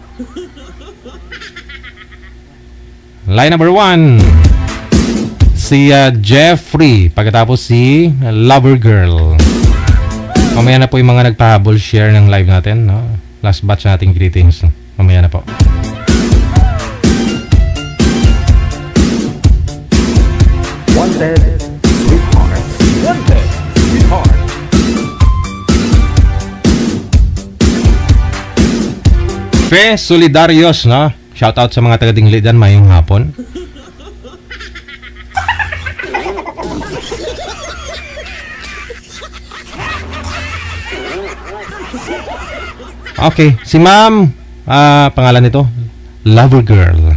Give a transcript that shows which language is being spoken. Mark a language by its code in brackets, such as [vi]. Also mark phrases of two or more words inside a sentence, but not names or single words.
[en] Line number 1. [tl] Si Jeffrey. Pagkatapos si Lover Girl. Mamaya na po yung mga nagpahabol share ng live natin. No? [en] Last batch [tl] nating greetings. Mamaya na po. [en] Wanted, sweetheart. Wanted, sweetheart. [tl] Fe Solidarios, no? Shout out sa mga taga-Dinglidan, mayong hapon. Okay, si ma'am, pangalan nito, Lover Girl.